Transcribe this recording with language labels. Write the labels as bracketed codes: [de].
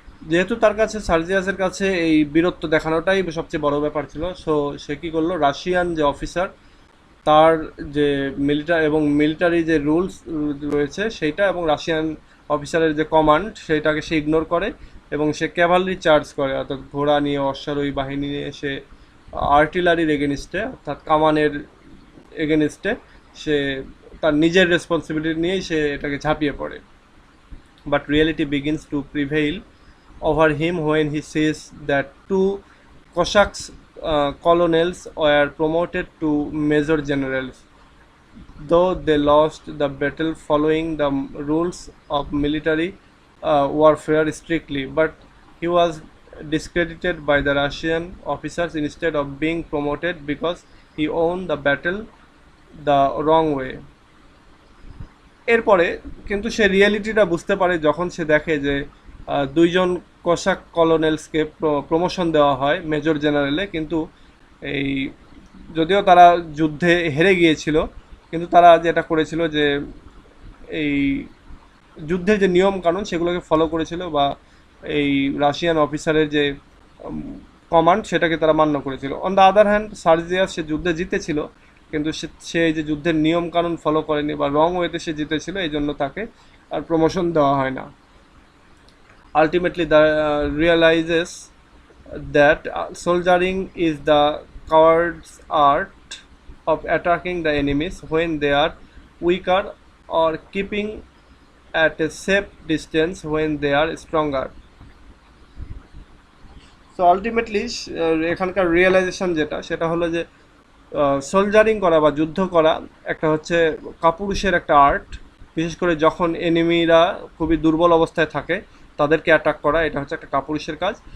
[bn] যেহেতু তার কাছে সার্জিয়াসের কাছে এই বীরত্ব দেখানোটাই সবচেয়ে বড় ব্যাপার ছিল, সো সে কী করলো, রাশিয়ান যে অফিসার তার যে মিলিটারি যে রুলস রয়েছে সেইটা এবং রাশিয়ান অফিসারের যে কমান্ড সেইটাকে সে ইগনোর করে এবং সে ক্যাভালরি চার্জ করে, অর্থাৎ ঘোড়া নিয়ে অশ্বারোহী বাহিনী নিয়ে সে আর্টিলারির এগেনিস্টে অর্থাৎ কামানের এগেনিস্টে সে তার নিজের রেসপন্সিবিলিটি নিয়েই সে এটাকে ঝাঁপিয়ে পড়ে। [en] But reality begins to prevail over him when he says that two Cossacks colonels were promoted to major generals, though they lost the battle following the rules of military warfare strictly. But he was discredited by the Russian officers instead of being promoted because he won the battle the wrong way. [bn] এরপরে কিন্তু সে রিয়েলিটিটা বুঝতে পারে যখন সে দেখে যে দুইজন cosec কলোনেলসকে promotion দেওয়া হয় মেজর জেনারেলে, কিন্তু এই যদিও তারা যুদ্ধে হেরে গিয়েছিল, কিন্তু তারা যেটা করেছিল যে এই যুদ্ধের যে নিয়ম কানুন সেগুলোকে ফলো করেছিল, বা এই রাশিয়ান অফিসারের যে কমান্ড সেটাকে তারা মান্য করেছিল। [en] on the other hand [bn] সার্জিয়াস সে যুদ্ধে জিতেছিল, কিন্তু সে এই যে যুদ্ধের নিয়ম কানুন ফলো করেনি বা রং ওয়েতে সে জিতেছিল, এই জন্য তাকে আর প্রমোশন দেওয়া হয় না। [en] Ultimately the realises that soldiering is the coward's art of attacking the enemies when they are weaker or keeping at a safe distance when they are stronger. [bn] So ultimately এখানকার রিয়েলাইজেশন যেটা সেটা হলো যে soldiering করা বা যুদ্ধ করা একটা হচ্ছে কাপুরুষের একটা আর্ট, বিশেষ করে যখন এনিমিরা খুবই দুর্বল অবস্থায় থাকে তাদেরকে অ্যাটাক করা, এটা হচ্ছে একটা কাপুরুষের কাজ।